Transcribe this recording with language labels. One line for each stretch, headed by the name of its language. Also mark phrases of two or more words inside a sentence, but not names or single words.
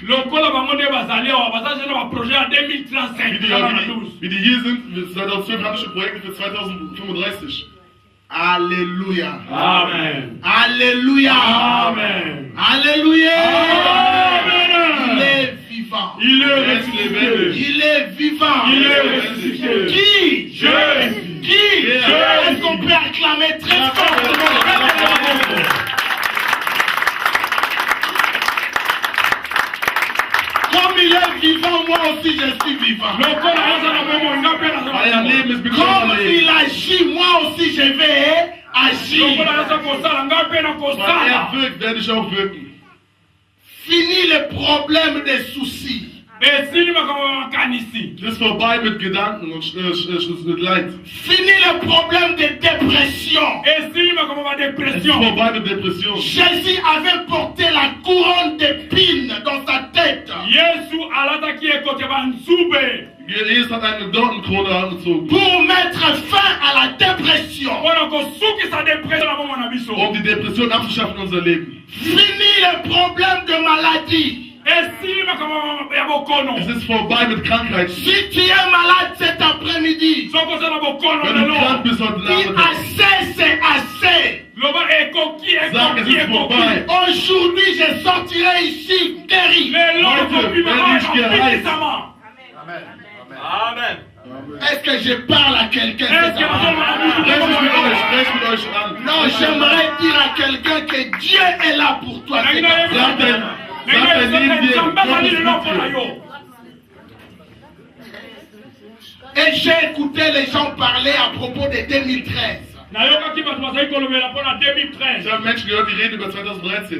Lingala: Lokola bango nde bazali awa bazaje na projet ya 2035.
German: Wie die hier sind, 2012 haben wir schon Projekte für 2035.
French: Alléluia. Amen. Alléluia. Amen. Alléluia. Amen. Il est vivant. Il est ressuscité. Il est vivant. Il est ressuscité. Qui? Jésus. Qui? Est-ce qu'on peut acclamer très fort? Comme il est vivant, moi aussi je suis vivant. Comme il agit, moi aussi je vais agir.
German: Weil er wirkt, werde ich auch wirken.
French: Fini les problèmes des soucis.
German: Das ist vorbei mit Gedanken und mit Leid.
French: Fini les problèmes de dépression.
German: Es ist vorbei mit Depression.
French: Jésus avait porté la couronne d'épines dans sa tête.
German: Jesus hat eine Dornenkrone angezogen.
French: Pour mettre fin à la dépression.
German: Um die Depression abzuschaffen in unser Leben.
French: Fini les problèmes de maladie.
German: Es ist vorbei mit Krankheit.
French: Si tu es malade cet après-midi,
German: Wenn du krank bist heute
French: dis
German: Nachmittag,
French: assez, c'est assez.
German: sag, es ist vorbei.
French: Aujourd'hui, je sortirai ici guéri. Amen. Est-ce que je parle à quelqu'un?
German: Sprech mit euch an.
French: Non, j'aimerais dire à quelqu'un que Dieu est là pour toi. Et j'ai écouté les gens parler à propos de 2013.
German: Ich habe Menschen gehört, die reden über 2013.